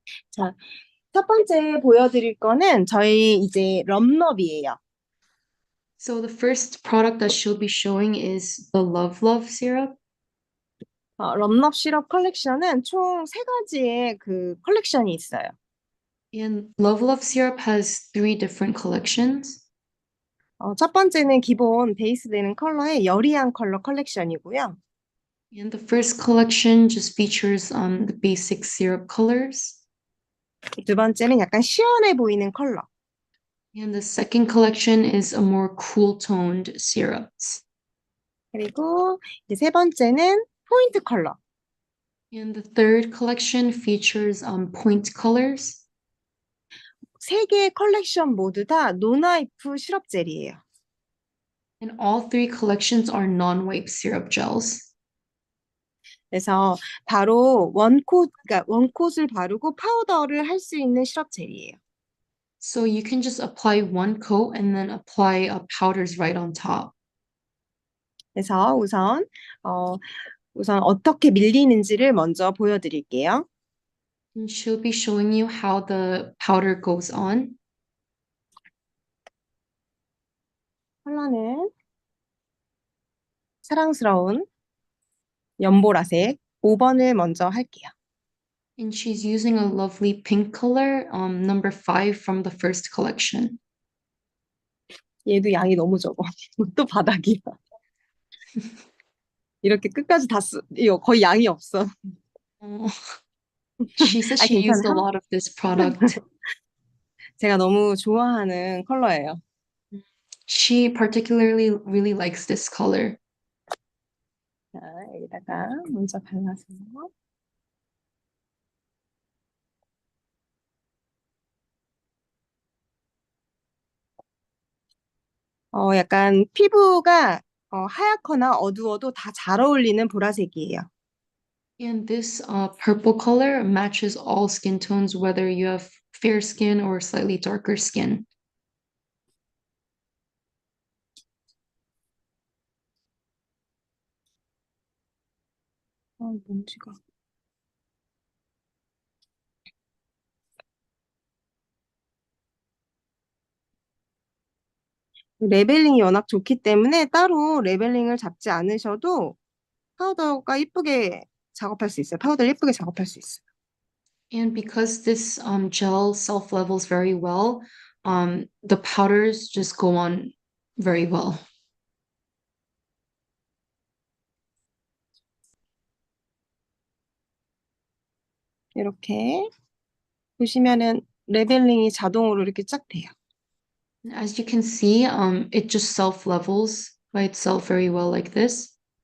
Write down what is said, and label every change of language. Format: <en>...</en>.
<ko>자, 첫 번째 보여드릴 거는 저희 이제 럼럽이에요.</ko> <en>So the first product that she'll be showing is the Love Love syrup.</en> <ko>럼럽 시럽 컬렉션은 총 세 가지의 그 컬렉션이 있어요.</ko> <en>And Love Love syrup has three different collections.</en> <ko>첫 번째는 기본 베이스 되는 컬러의 여리한 컬러 컬렉션이고요.</ko> <en>And the first collection just features the basic syrup colors.</en> <ko>두 번째는 약간 시원해 보이는 컬러.</ko> <en>And the second collection is a more cool toned syrups.</en> <ko>그리고 이제 세 번째는 포인트 컬러.</ko> <en>And the third collection features point colors.</en> <ko>세 개의 컬렉션 모두 다 노나이프 시럽 젤이에요.</ko> <en>And all three collections are non-wipe syrup gels.</en> <ko>그래서 바로 원콧, 그러니까 원콧을 바르고 파우더를 할 수 있는 시럽 젤이에요.</ko> <en>So you can just apply one coat and then apply powders right on top.</en> <ko>그래서 우선 어떻게 밀리는지를 먼저 보여드릴게요.</ko> <en>And she'll be showing you how the powder goes on.</en> <ko>컬러는 사랑스러운 연보라색 5번을 먼저 할게요.</ko> <en>And she's using a lovely pink color, number 5 from the first collection.</en> <ko>얘도 양이 너무 적어. 또 바닥이야. 이렇게 끝까지 이거 거의 양이 없어.</ko> <en>Oh, she says 아, she</en> <ko>괜찮아.</ko> <en>used a lot of this product.</en> <ko>제가 너무 좋아하는 컬러예요.</ko> <en>She particularly really likes this color.</en> <ko>자, 여기다가 먼저 발라서. 약간 피부가 하얗거나 어두워도 다 잘 어울리는 보라색이에요.</ko> <en>And this purple color matches all skin tones, whether you have fair skin or slightly darker skin.</en> <ko>먼지가. 레벨링이 워낙 좋기 때문에 따로 레벨링을 잡지 않으셔도 파우더가 이쁘게 작업할 수 있어요. 파우더를 이쁘게 작업할 수 있어요.</ko> <en>And because this gel self-levels very well, the powders just go on very well.</en> <ko>이렇게 보시면은 레벨링이 자동으로 이렇게 쫙 돼요.</ko> <en>As you can see, it just self-levels by itself very well like this.</en>